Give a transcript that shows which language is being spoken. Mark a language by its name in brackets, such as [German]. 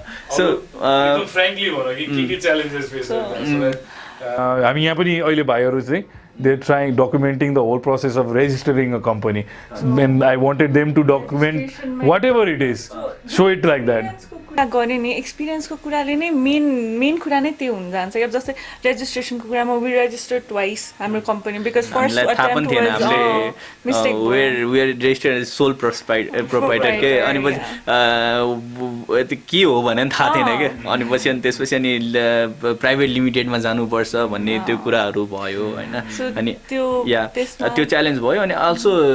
[Nepali] So frankly भनौँ कि के च्यालेन्जेस फेस हामी यहाँ पनि अहिले भाइहरू चाहिँ [English] they're trying documenting the whole process of registering a company. And I wanted them to document whatever it is, show it like that. [Nepali] गर्ने नि एक्सपिरियन्सको कुराले नै मेन कुरा नै त्यो हुन जान्छ अब जस्तै रेजिस्ट्रेसनको कुरामा [English] we registered twice हाम्रो company because first attempt was we are registered as sole proprietor [Nepali] के अनि पछि के हो भने थाहा थिएन के अनि पछि अनि त्यसपछि अनि प्राइभेट लिमिटेडमा जानुपर्छ भन्ने त्यो कुराहरू भयो हैन अनि त्यो च्यालेन्ज भयो अनि अल्सो